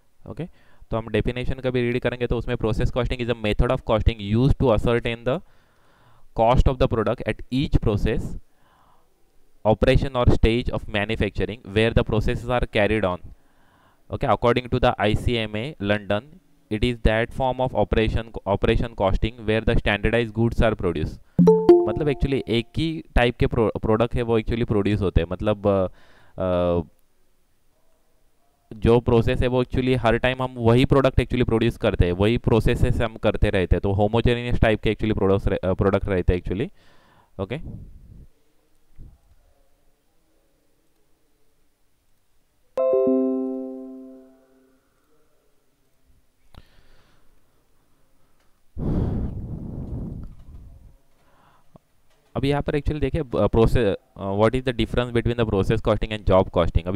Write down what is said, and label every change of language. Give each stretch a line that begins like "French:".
Hindi: Okay, तो हम definition का भी रीड करेंगे तो उसमें
English: Process costing is a method of costing used to ascertain the cost of the product at each process operation or stage of manufacturing where the processes are carried on. Okay, according to the ICMA London, it is that form of operation costing where the standardized goods are produced.
Hindi: मतलब actually एक ही type के product है वो actually produce होते हैं. मतलब जो process है वो एक्चुअली हर टाइम हम वही प्रोडक्ट एक्चुअली प्रोड्यूस करते हैं, वही प्रोसेसेस हम करते रहते हैं. तो होमोजेनियस टाइप के एक्चुअली प्रोडक्ट रहते हैं एक्चुअली. ओके, अभी यहाँ पर एक्चुअली देखिए process,
English: What is the difference between the process costing and job costing.